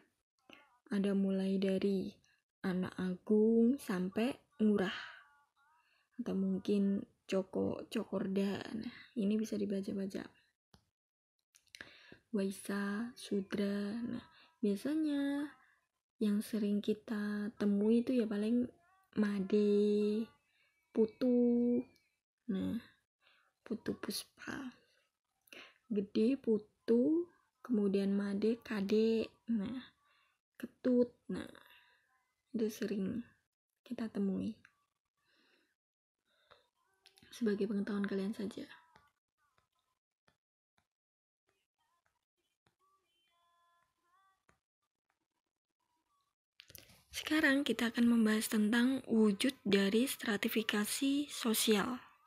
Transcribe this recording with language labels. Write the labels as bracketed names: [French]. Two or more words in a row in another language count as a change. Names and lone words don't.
[Indonesian] Ada mulai dari anak agung sampai ngurah atau mungkin Cokorda. Nah, ini bisa dibaca-baca. Waisa, Sudra. Nah, biasanya yang sering kita temui itu ya paling Made, Putu. Nah, Putu Puspa. Gede Putu, kemudian Made, Kade. Nah, Ketut. Nah, itu sering kita temui. Sebagai pengetahuan kalian saja. Sekarang kita akan membahas tentang wujud dari stratifikasi sosial.